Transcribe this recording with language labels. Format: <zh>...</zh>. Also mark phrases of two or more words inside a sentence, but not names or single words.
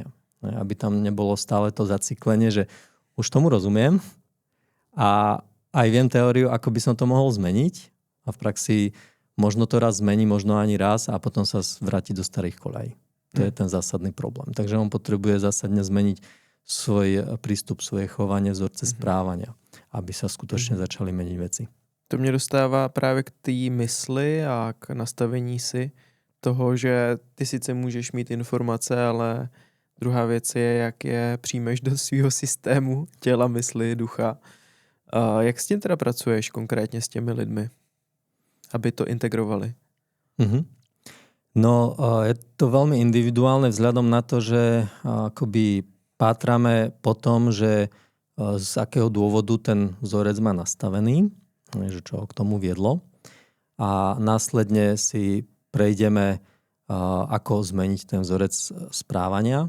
<sk>Aby tam nebolo stále to zacyklenie, že už tomu rozumiem a aj viem teóriu, ako by som to mohol zmeniť a v praxi možno to raz zmení, možno ani raz a potom sa vráti do starých koľají. To je ten zásadný problém. Takže on potrebuje zásadne zmeniť svoj prístup, svoje chovanie, vzorce správania, aby sa skutočne začali meniť veci.</sk> <cs>To mě dostává právě k té mysli a k nastavení si toho, že ty sice můžeš mít informace, ale druhá věc je, jak je přijmeš do svého systému, těla, mysli, ducha. Jak s tím teda pracuješ konkrétně s těmi lidmi, aby to integrovali?</cs> <sk>No, je to veľmi individuálne vzhľadom na to, že akoby pátrame po tom, že z akého dôvodu ten vzorec má nastavený, že čo ho k tomu viedlo. A následne si prejdeme, ako zmeniť ten vzorec správania.</sk>